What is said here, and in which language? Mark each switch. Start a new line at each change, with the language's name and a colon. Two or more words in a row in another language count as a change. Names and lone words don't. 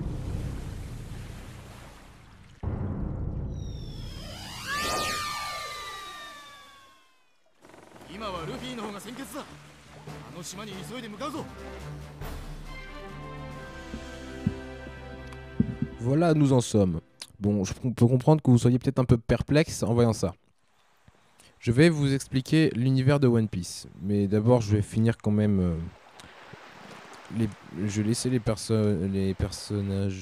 Japanese: 今はルフィの方が先決だ。あの島に急いで向かうぞ。
French: Voilà, nous en sommes. Bon, je peux comprendre que vous soyez peut-être un peu perplexe en voyant ça. Je vais vous expliquer l'univers de One Piece. Mais d'abord, je vais finir quand même... je vais laisser les personnages...